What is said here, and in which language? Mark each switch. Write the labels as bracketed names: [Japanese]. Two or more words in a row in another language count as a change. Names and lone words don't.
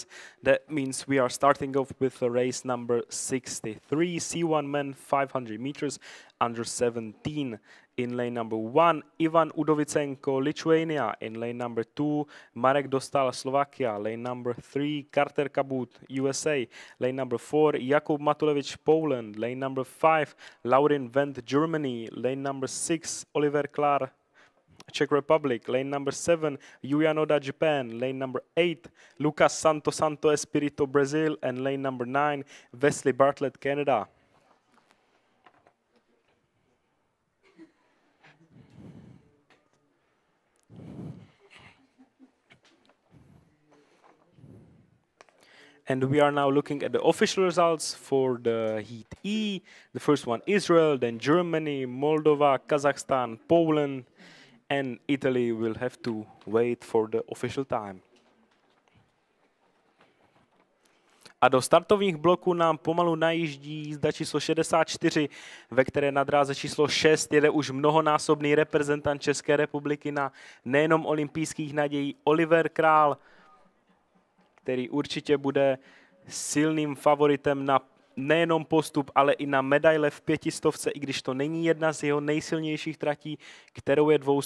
[English] That means we are starting off with the race number 63, C1 men 500 meters, under 17. In lane number 1, Ivan Udovichenko, Lithuania. In lane number 2, Marek Dostal, Slovakia. Lane number 3, Carter Kabut, USA. Lane number 4, Jakub Matulevich, Poland. Lane number 5, Laurin Wendt, Germany. Lane number 6, Oliver Klar, Czech Republic. Lane number 7, Yuya Noda, Japan. Lane number 8, Lucas Santo Espirito, Brazil. And lane number 9, Wesley Bartlett, Canada. And we are now looking at the official results for the Heat E. The first one, Israel, then Germany, Moldova, Kazakhstan, Poland, and Italy will have to wait for the official time. [Czech] A do startovních bloků nám pomalu najíždí jízda číslo 64, ve které na dráze číslo 6 jede už mnohonásobný reprezentant České republiky na nejenom olympijských nadějí Oliver Král, který určitě bude silným favoritem na nejenom postup, ale i na medaile v 500, i když to není jedna z jeho nejsilnějších tratí, kterou je 200.